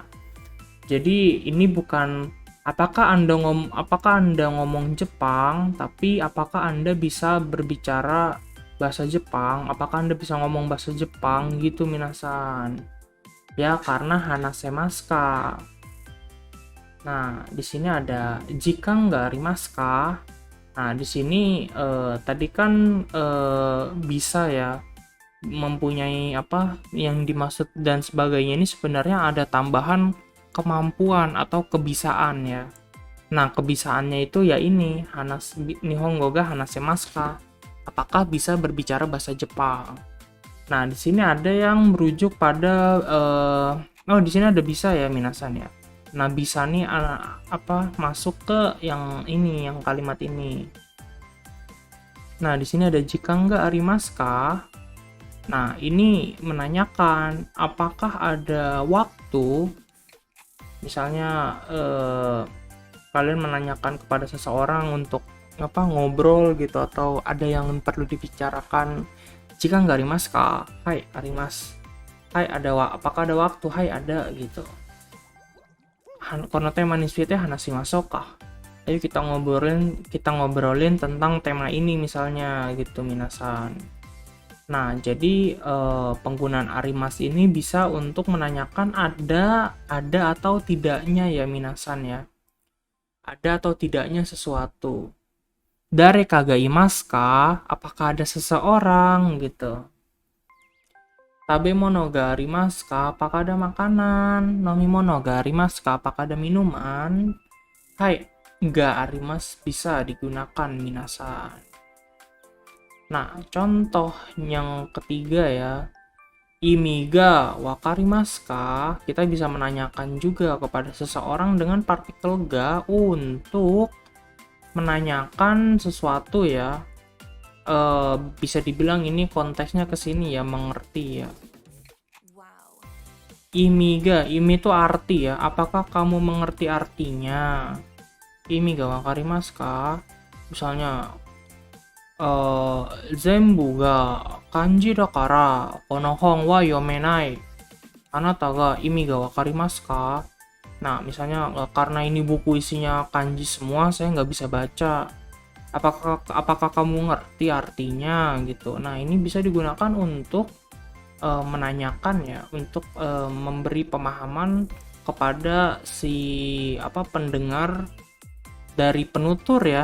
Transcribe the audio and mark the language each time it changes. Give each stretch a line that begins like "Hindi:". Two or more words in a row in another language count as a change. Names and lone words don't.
Indonesian: Jadi ini bukan apakah Anda ngomong Jepang, tapi apakah Anda bisa berbicara bahasa Jepang? Apakah Anda bisa ngomong bahasa Jepang gitu minasan? Ya, karena
Japanese: 話せますか. Nah,
Indonesian: di sini ada
Japanese: 時間がありますか?
Indonesian: Nah, di sini tadi kan bisa ya, mempunyai apa yang dimaksud dan sebagainya ini sebenarnya ada tambahan kemampuan atau kebisaan ya. Nah, kebisaannya itu ya ini
Japanese: 日本語が話せますか?
Indonesian: Apakah bisa berbicara bahasa Jepang? Nah, di sini ada yang merujuk pada di sini ada bisa ya minasan ya. Nah, bisa nih masuk ke yang ini, yang kalimat ini.
Japanese: Nah,
Indonesian: di sini ada
Japanese: 時間がありますか?
Indonesian: Nah, ini menanyakan apakah ada waktu, misalnya kalian menanyakan kepada seseorang untuk ngobrol gitu, atau ada yang perlu dibicarakan.
Japanese: 時間がありますか? はい、あります. Hai,
Indonesian: apakah ada waktu?
Japanese: Hai,
Indonesian: ada gitu.
Japanese: このテーマについて話しますか?
Indonesian: Ayo kita ngobrolin tentang tema ini misalnya gitu minasan. Nah, jadi penggunaan arimasu ini bisa untuk menanyakan ada atau tidaknya ya minasan ya. Ada atau tidaknya sesuatu.
Japanese: 誰かがいますか?
Indonesian: Apakah ada seseorang gitu.
Japanese: 食べ物がありますか?
Indonesian: Apakah ada makanan?
Japanese: 飲み物がありますか?
Indonesian: Apakah ada minuman?
Japanese: はい、があります
Indonesian: bisa digunakan minasan. Nah, contoh yang ketiga ya.
Japanese: 意味がわかりますか?
Indonesian: Kita bisa menanyakan juga kepada seseorang dengan partikel ga untuk menanyakan sesuatu ya. Bisa dibilang ini konteksnya ke sini ya, mengerti ya. Imi itu arti ya. Apakah kamu mengerti artinya?
Japanese: 意味がわかりますか? Misalnya, 全部が漢字だからこの本は読めない。あなたが意味がわかりますか?
Indonesian: Nah, misalnya karena ini buku isinya kanji semua, saya nggak bisa baca. Apakah kamu ngerti artinya gitu? Nah, ini bisa digunakan untuk menanyakan ya, untuk memberi pemahaman kepada si pendengar dari penutur ya.